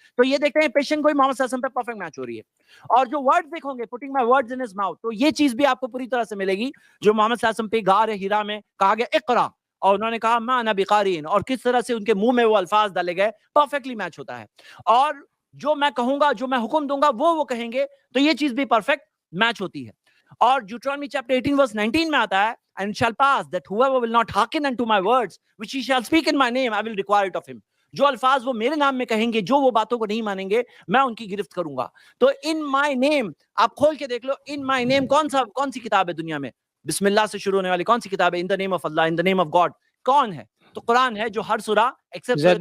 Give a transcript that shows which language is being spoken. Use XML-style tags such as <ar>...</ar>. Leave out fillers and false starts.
<hi>तो ये देखते हैं पेशेंट कोई मोहम्मद सल्लल्लाहु अलैहि वसल्लम पे परफेक्ट मैच हो रही है। और जो वर्ड्स देखोगे,</hi> <en>putting my words in his mouth,</en> <hi>तो ये चीज भी आपको पूरी तरह से मिलेगी जो मोहम्मद सल्लल्लाहु अलैहि वसल्लम पे गार हिरा में कहा गया इक़रा, और उन्होंने कहा</hi> <ar>मा अना बिकारीन,</ar> <hi>और किस तरह से उनके मुंह में वो अल्फाज डाले गए, परफेक्टली मैच होता है। और जो मैं कहूंगा, जो मैं हुक्म दूंगा वो कहेंगे, तो ये चीज भी परफेक्ट मैच होती है। और ड्यूटरॉनमी चैप्टर 18 वर्स 19 में आता है,</hi> <en>and it shall pass that whoever will not hearken unto my words which he shall speak in my name I will require it of him।</en> <hi>जो अल्फाज वो मेरे नाम में कहेंगे, जो वो बातों को नहीं मानेंगे, मैं उनकी गिरफ्त करूंगा। तो इन माय नेम, आप खोल के देख लो, इन माय नेम कौन सी किताब है दुनिया में बिस्मिल्लाह से शुरू होने वाली? कौन सी किताब है?</hi> <en>in the name of Allah, in the name of God,</en> <hi>कौन है? तो कुरान है, जो हर सूरा एक्सेप्ट।</hi>